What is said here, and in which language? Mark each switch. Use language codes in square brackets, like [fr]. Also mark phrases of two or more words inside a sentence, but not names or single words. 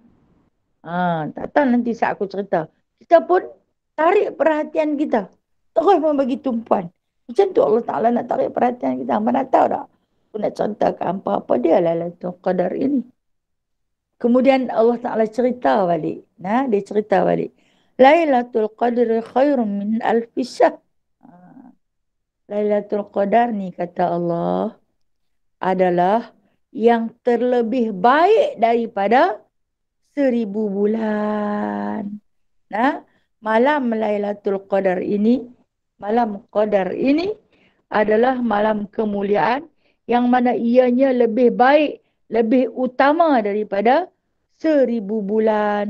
[ms] Tak tahu nanti saat aku cerita. Kita pun tarik perhatian kita. Terus membagi tumpuan. Macam tu Allah Ta'ala nak tarik perhatian kita. Hampa nak tahu tak? Aku nak ceritakan apa dia Lailatul Qadar ini. Kemudian Allah Ta'ala cerita balik. Dia cerita balik. [ar] ليلة القدر خير من ألف شهر. [ms] Lailatul Qadar ni kata Allah adalah yang terlebih baik daripada 1000 bulan. Malam Lailatul Qadar ini, malam Qadar ini adalah malam kemuliaan yang mana ianya lebih baik, lebih utama daripada 1000 bulan.